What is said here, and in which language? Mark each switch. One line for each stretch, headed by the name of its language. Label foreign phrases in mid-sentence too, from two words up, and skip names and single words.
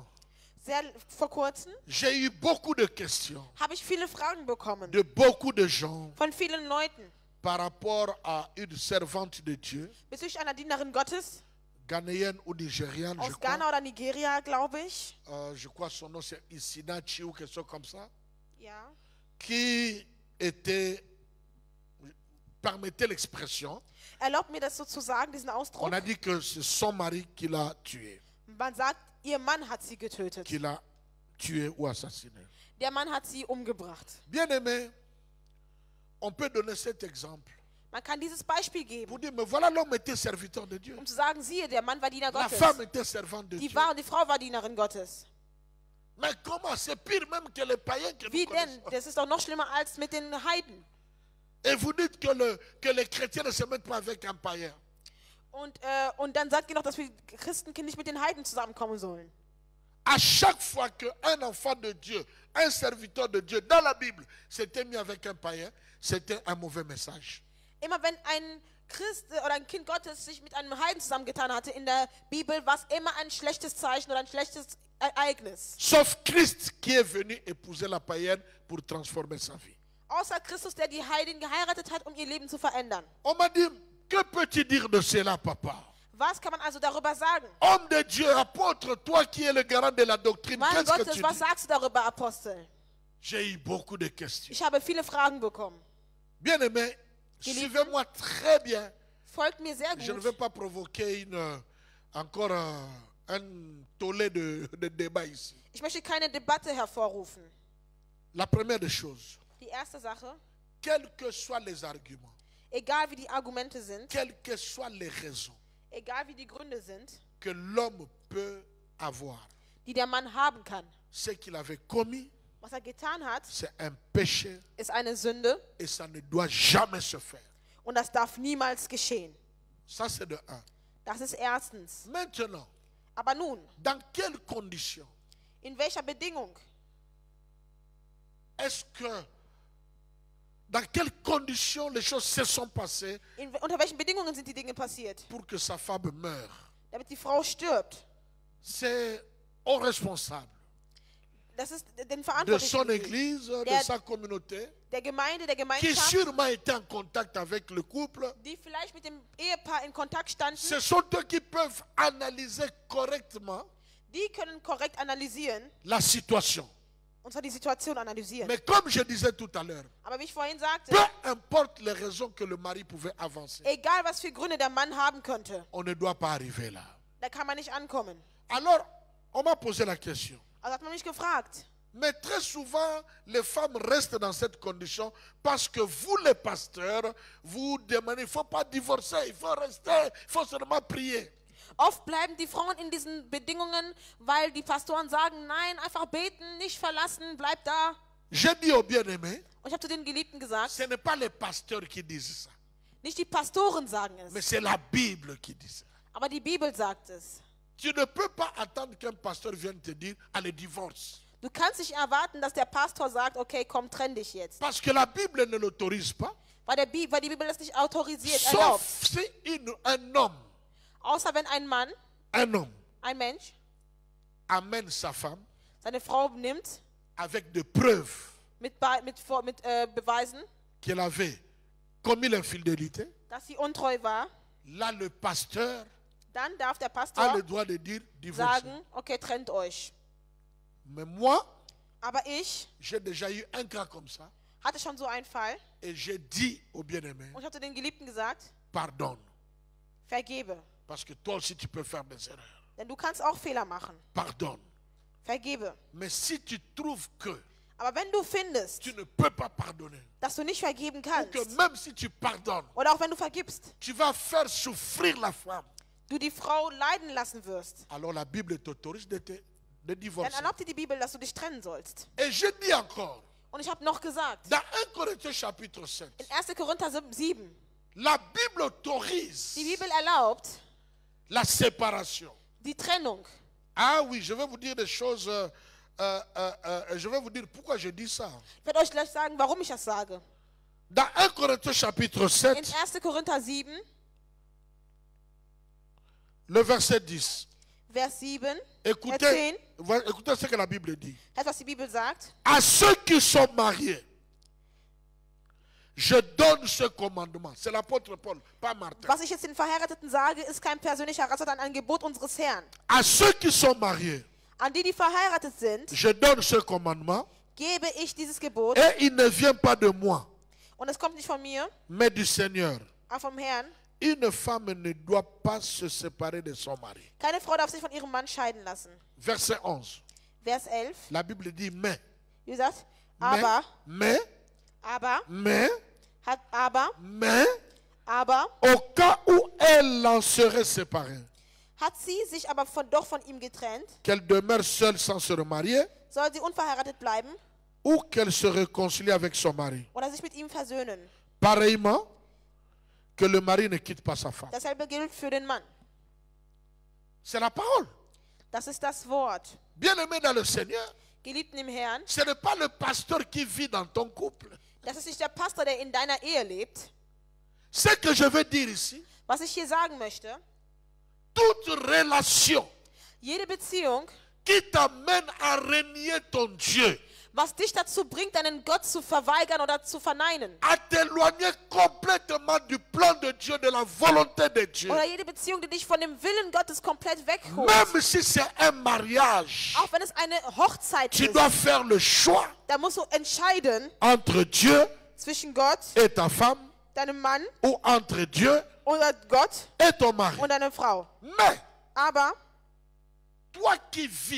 German: Vor kurzem
French: j'ai eu beaucoup de questions
German: habe ich viele Fragen bekommen
French: de beaucoup de gens
German: von vielen Leuten
French: par rapport à une servante de Dieu,
German: bezüglich einer Dienerin Gottes
French: ghanéenne ou nigériane, je
German: aus
French: crois.
German: Ghana oder Nigeria, glaube ich.
French: Je crois son nom c'est Isinachi ou quelque chose comme ça,
German: Ja.
French: qui était, permettez l'expression,
German: Erlaubt mir das so zu sagen, diesen Ausdruck.
French: on a dit que c'est son mari qui l'a tué,
German: Man sagt, ihr Mann hat sie getötet.
French: qui l'a tué ou assassiné.
German: Der Mann hat sie umgebracht.
French: Bien aimé, on peut donner cet exemple
German: Man kann dieses Beispiel geben,
French: pour dire, mais voilà, l'homme était serviteur de Dieu.
German: um zu sagen, siehe, der Mann war Diener
French: La
German: Gottes.
French: femme était servante de
German: Die
French: Dieu.
German: Frau war Dienerin Gottes.
French: Mais comment? C'est pire même que les païens que nous
German: Wie denn?
French: connaissons.
German: Das ist doch noch schlimmer als mit den Heiden.
French: Et vous dites que les chrétiens ne se mettent pas avec un païen.
German: Und dann sagt ihr noch, dass wir Christenkind nicht mit den Heiden zusammenkommen sollen.
French: À chaque fois qu'un enfant de Dieu, un serviteur de Dieu, dans la Bible, s'était mis avec un païen, c'était un mauvais message.
German: Immer wenn ein Christ oder ein Kind Gottes sich mit einem Heiden zusammengetan hatte in der Bibel, war es immer ein schlechtes Zeichen oder ein schlechtes Ereignis.
French: Sauf Christ qui est venu épouser la païenne pour transformer sa vie.
German: Außer Christus, der die Heiden geheiratet hat, um ihr Leben zu verändern.
French: On m'a dit, que peux-tu dire de cela, papa?
German: Was kann man also darüber sagen?
French: Homme de Dieu, apôtre, toi qui es le garant de la doctrine,
German: Mann
French: qu'est-ce que
German: Gottes,
French: tu
German: was
French: dis?
German: sagst du darüber, Apostel?
French: J'ai eu beaucoup de questions.
German: Ich habe viele Fragen bekommen.
French: Bien aimé, suivez-moi très bien.
German: Folgt mir sehr
French: Je ne
German: gut.
French: veux pas provoquer encore un tollé de débat ici.
German: Ich möchte keine Debatte hervorrufen.
French: La première des choses,
German: Die erste Sache,
French: quels que soient les arguments,
German: egal wie die Argumente sind,
French: quelles que soient les raisons
German: egal wie die Gründe sind,
French: que l'homme peut avoir,
German: die der Mann haben kann,
French: ce qu'il avait commis,
German: was er getan hat,
French: c'est un péché
German: ist eine Sünde
French: et ça ne doit jamais se faire.
German: und das darf niemals geschehen.
French: Ça, c'est de un.
German: Das ist erstens.
French: Maintenant,
German: Aber nun,
French: dans quelles conditions
German: in welcher Bedingung,
French: est-ce que, dans quelles conditions les choses se sont passées
German: unter welchen Bedingungen sind die Dinge passiert?
French: pour que sa femme meure?
German: Damit die Frau stirbt.
French: C'est au responsable
German: Das ist den
French: de
German: Verantwortlichen,
French: son église, de
German: Der-
French: sa communauté,
German: der Gemeinde, der
French: qui
German: Gemeinschaft,
French: sûrement était en contact avec le couple.
German: die vielleicht mit dem Ehepaar in Kontakt standen,
French: Ce sont eux qui peuvent analyser correctement
German: die können korrekt analysieren,
French: la situation.
German: und zwar die Situation analysieren.
French: Mais comme je disais tout à l'heure,
German: Aber wie ich vorhin sagte,
French: peu importe les raisons que le mari pouvait avancer,
German: egal was für Gründe der Mann haben könnte,
French: on ne doit pas arriver là.
German: da kann man nicht ankommen.
French: Alors, on m'a posé la question.
German: Also hat man mich gefragt.
French: Mais très souvent, les femmes restent dans cette condition parce que vous, les pasteurs, vous demandez, il ne faut pas divorcer, il faut rester, il faut seulement prier.
German: Oft bleiben die Frauen in diesen Bedingungen, weil die Pastoren sagen, nein, einfach beten, nicht verlassen, bleib da.
French: J'ai dit aux bien-aimés,
German: Und ich habe zu den Geliebten gesagt,
French: ce n'est pas les pasteurs qui disent ça,
German: nicht die Pastoren sagen
French: mais
German: es,
French: c'est la Bible qui dit ça.
German: aber die Bibel sagt es.
French: Tu ne peux pas attendre qu'un pasteur vienne te dire, allez, divorce.
German: Du kannst nicht erwarten, dass der Pastor sagt, okay, komm, trenn dich jetzt.
French: Parce que la Bible ne l'autorise pas.
German: Weil die Bibel das nicht autorisiert, erlaubt.
French: Sauf si un homme,
German: Außer wenn ein Mann, ein Mensch,
French: amène sa femme
German: seine Frau nimmt,
French: avec des preuves
German: mit Beweisen,
French: qu'elle avait commis l'infidélité.
German: dass sie untreu war,
French: Là, le pasteur
German: dann darf der
French: a
German: Pastor
French: le droit de dire divorce.
German: sagen, okay, trennt euch.
French: Mais moi,
German: Aber ich
French: j'ai déjà eu un cas comme ça.
German: hatte schon so einen Fall
French: et j'ai dit au bien-aimé,
German: und ich habe zu den Geliebten gesagt,
French: pardonne.
German: vergebe.
French: Parce que toi aussi tu peux faire des erreurs.
German: Denn du kannst auch Fehler machen.
French: Pardonne.
German: Vergebe.
French: Mais si tu trouves que
German: Aber wenn du findest,
French: tu ne peux pas pardonner,
German: dass du nicht vergeben
French: ou que
German: kannst,
French: même si tu pardonnes,
German: oder auch wenn du vergibst,
French: tu vas faire souffrir la femme,
German: du die Frau leiden lassen wirst,
French: alors la Bible t'autorise de
German: dann
French: divorcer.
German: erlaubt dir die Bibel, dass du dich trennen sollst.
French: Et je dis encore,
German: Und ich habe noch gesagt,
French: dans 1 Corinthiens chapitre 7,
German: in 1. Korinther 7,
French: la Bible autorise
German: die Bibel erlaubt
French: la séparation.
German: die Trennung.
French: Ah oui, je vais vous dire des choses, je vais vous dire pourquoi je dis ça.
German: Ich werde euch gleich sagen, warum ich das sage.
French: Dans 1 Corinthiens chapitre
German: In
French: 7,
German: 1. Korinther 7,
French: le verset 10.
German: Vers 7,
French: Écoutez, écoutez ce que la Bible dit.
German: hört, was die Bibel sagt.
French: À ceux qui sont mariés, je donne ce commandement. C'est l'apôtre Paul, pas Martin.
German: Was ich jetzt den Verheirateten sage, ist kein persönlicher Rat, sondern ein Gebot unseres Herrn.
French: À ceux qui sont mariés,
German: An die, die verheiratet sind,
French: je donne ce commandement.
German: gebe ich dieses Gebot.
French: Et il ne vient pas de moi,
German: Und es kommt nicht von mir,
French: mais du Seigneur.
German: aber vom Herrn.
French: Une femme ne doit pas se séparer de son mari.
German: Keine Frau darf sich von ihrem Mann scheiden lassen.
French: Verset 11.
German: Vers 11,
French: La Bible dit mais.
German: wie gesagt,
French: Mais,
German: aber,
French: mais, mais,
German: aber,
French: au cas où elle en serait séparée,
German: hat sie sich aber doch von ihm getrennt,
French: qu'elle demeure seule sans se remarier,
German: soll sie unverheiratet bleiben
French: ou qu'elle se réconcilie avec son mari.
German: oder sich mit ihm versöhnen.
French: Pareillement, que le mari ne quitte pas sa femme.
German: Dasselbe gilt für den Mann.
French: C'est la parole.
German: Das ist das Wort.
French: Bien-aimé dans le Seigneur,
German: Geliebten im Herrn,
French: ce n'est pas le pasteur qui vit dans ton couple.
German: das ist nicht der Pastor, der in deiner Ehe lebt.
French: Ce que je veux dire ici,
German: Was ich hier sagen möchte,
French: toute relation
German: jede Beziehung,
French: qui t'amène à renier ton Dieu,
German: was dich dazu bringt, deinen Gott zu verweigern oder zu verneinen,
French: à t'éloigner complètement du plan de Dieu, de la volonté de Dieu.
German: oder jede Beziehung, die dich von dem Willen Gottes komplett wegholt,
French: Même si c'est un mariage,
German: auch wenn es eine Hochzeit
French: tu
German: ist,
French: dois faire le choix
German: da musst du entscheiden
French: entre Dieu
German: zwischen Gott,
French: et ta femme,
German: deinem Mann,
French: ou entre Dieu
German: oder Gott
French: et ton mari.
German: und deiner Frau.
French: Mais
German: Aber
French: toi qui vis